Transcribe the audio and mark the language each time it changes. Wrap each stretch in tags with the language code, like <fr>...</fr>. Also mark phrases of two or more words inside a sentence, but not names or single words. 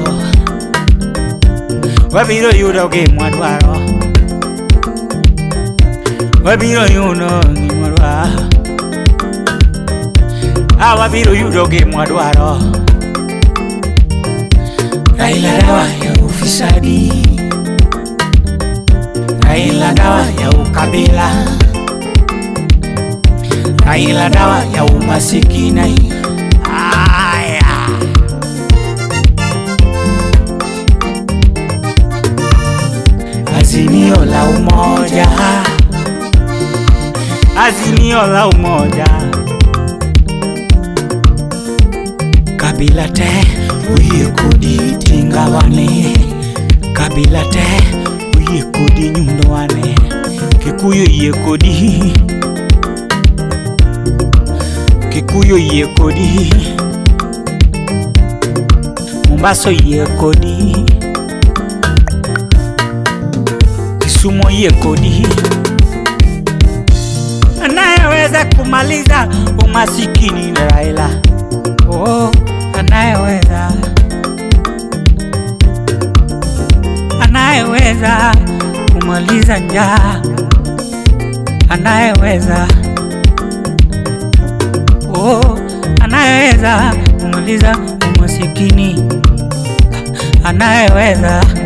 <luo>Wabiro yudo gima dwaro. Wabiro yudo gima dwaro. Wabiro yudo gima dwaro.</luo> <sw>Raila dawa ya ufisadi, Raila dawa ya ukabila, Raila dawa ya umasikini. Azimio la umoja, azimio la umoja.</sw> <luo>Kabila te uye kodi tingawane, kabila te uye kodi nyundowane. Kikuyu iye kodi, Kikuyu iye kodi, Mombasa iye kodi, Kisumu iye kodi.</luo> <sw>Anayeweza kumaliza umasikini ni Raila. Anayeweza kumaliza njaa, anayeweza kumaliza umasikini, anayeweza.</sw>